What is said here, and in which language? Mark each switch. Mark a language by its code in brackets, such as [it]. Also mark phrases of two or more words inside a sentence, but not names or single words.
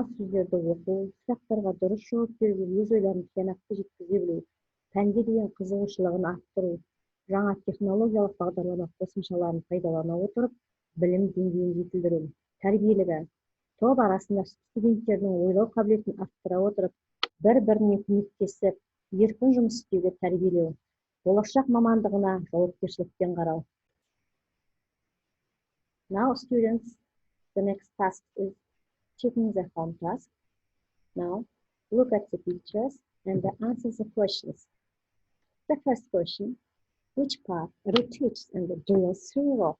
[kk] сөздерді оқу, сұрақтарға дұрыс жауап беру, өз ойларын тиянақты жеткізе білу, пәнге деген қызығушылығын арттыру, жаңа технологиялық бағдарлама қосымшаларын пайдалана отырып, білім деңгейін жетілдіру, тәрбиелігі, топ арасында студенттердің ойлау қабілетін арттыра отырып, бір-біріне көмектесіп, еркін жұмыс істеуге тәрбиелеу, болашақ мамандығына жауапкершілікпен қарау. [en] Now, students, the next task is checking the home task. Now, look at the pictures and answer the questions. The first question, which part rotates and drills through rock?